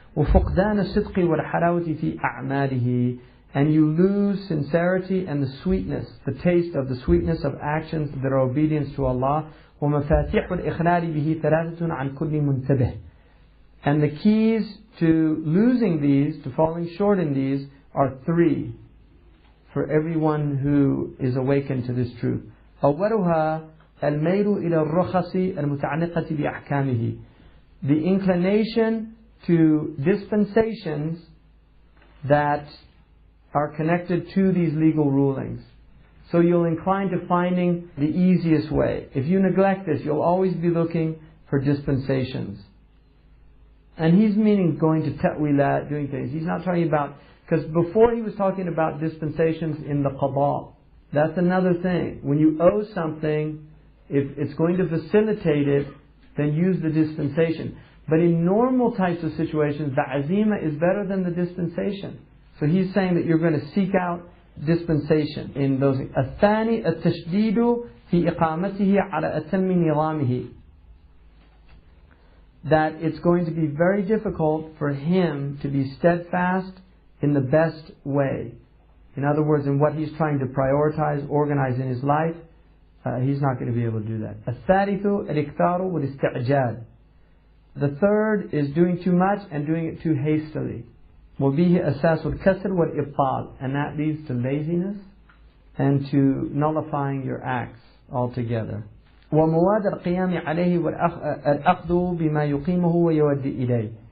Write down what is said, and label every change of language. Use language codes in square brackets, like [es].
[ar] وَفُقْدَانَ الصِّدْقِ وَالْحَلَاوَةِ فِي أَعْمَالِهِ, [en] and you lose sincerity and the sweetness, the taste of the sweetness of actions that are obedience to Allah. [ar] وَمَفَاتِحُ الْإِخْلَالِ بِهِ ثَلَاثَةٌ عَنْ كُلِّ مُنْتَبِهٍ. [en] And the keys to losing these, to falling short in these, are three for everyone who is awakened to this truth. [ar] أولها الميل إلى الرخص المتعلقة بأحكامه. [en] The inclination to dispensations that are connected to these legal rulings. So you'll incline to finding the easiest way. If you neglect this, you'll always be looking for dispensations. And he's meaning going to ta'wilat, doing things. He's not talking about, because before he was talking about dispensations in the qada. That's another thing. When you owe something, if it's going to facilitate it, then use the dispensation. But in normal types of situations, the azima is better than the dispensation. So he's saying that you're going to seek out dispensation in those. [ar] الثاني التشديد في إقامته على أتم نظامه. [en] That it's going to be very difficult for him to be steadfast in the best way. In other words, in what he's trying to prioritize, organize in his life, he's not going to be able to do that. [ar] الثالث الإكثار والاستعجال. [en] The third is doing too much and doing it too hastily. [ar] وَبِهِ أَسَاسُ الْكَسْرِ وَالْإِبْطَالِ. [en] And that leads to laziness and to nullifying your acts altogether. [ar] وَمُوَادَ الْقِيَامِ عَلَيْهِ وَالْأَخْذُ بِمَا يُقِيمُهُ وَيُوَدِّ إِلَيْهِ.